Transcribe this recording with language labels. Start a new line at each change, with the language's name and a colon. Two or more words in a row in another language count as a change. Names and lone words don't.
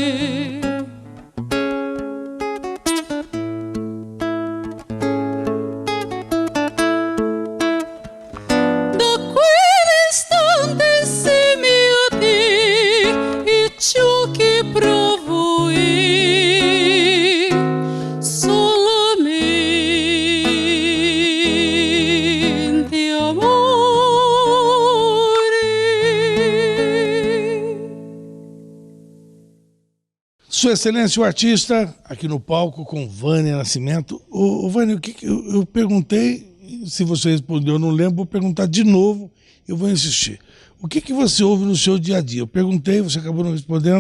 Italian: Da quell'istante insieme a te e ciò che provo è solamente amore.
Portuguese: Sua Excelência, o artista, aqui no palco com Vânia Nascimento. Ô, Vânia, o que eu perguntei, se você respondeu, eu não lembro, vou perguntar de novo, eu vou insistir. O que você ouve no seu dia a dia? Eu perguntei, você acabou não respondendo.